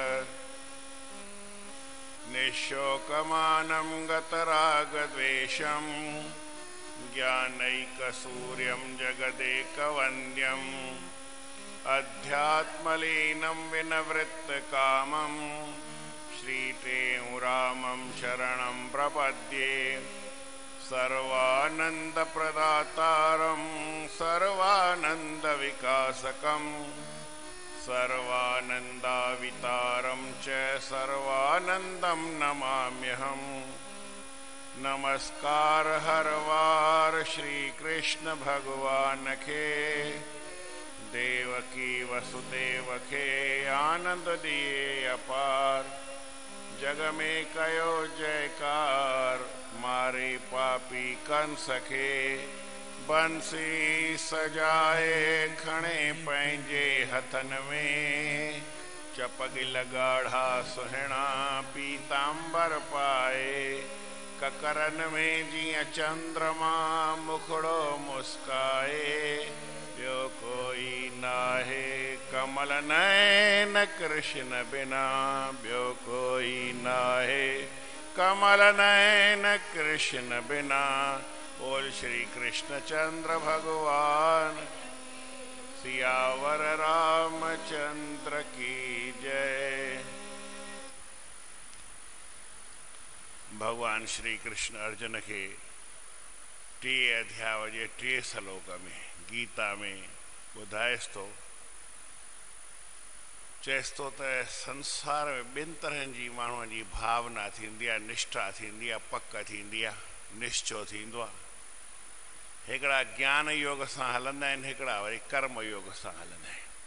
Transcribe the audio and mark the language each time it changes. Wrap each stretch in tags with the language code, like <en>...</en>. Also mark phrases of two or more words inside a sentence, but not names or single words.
<sa>निःशोकमानं गतरागद्वेषं ज्ञानैकसूर्यं जगदेकवन्द्यम् अध्यात्मलीनं विनवृत्तकामं श्रीतेमुरामं शरणं प्रपद्ये। सर्वानन्दप्रदातारं सर्वानन्दविकासकं सर्वानन्दावितारं च सर्वानन्दं नमाम्यहम्।</sa> <sd>नमस्कार हर वार श्री कृष्ण भगवान के देवकी वसुदेव के आनंद दिए अपार। जग में कयो जयकार मारे पापी कंस के बंसी सजाए खणे पंहिंजे हथन में चपगिल गाढ़ा सुहिणा पीतांबर पाए। ककरन में जीअं चंद्रमा मुखड़ो मुस्काए ॿियो कोई नाहे कमल नयन कृष्ण बिना ॿियो कोई नाहे कमल नयन कृष्ण बिना।</sd> <hi>बोल श्री कृष्ण चंद्र भगवान सियावर रामचंद्र की जय।</hi> <sd>भगवान श्री कृष्ण अर्जुन के 3 अध्याय जे 3 श्लोक में गीता में ॿुधाएसि थो। चएसि थो त संसार में 2 तरहनि जी माण्हुनि जी भावना थींदी आहे, निष्ठा थींदी आहे, पक थींदी आहे, निश्चो थींदो आहे। हिकिड़ा ज्ञान योग सां हलंदा आहिनि, हिकिड़ा वरी कर्म योग सां हलंदा आहिनि।</sd>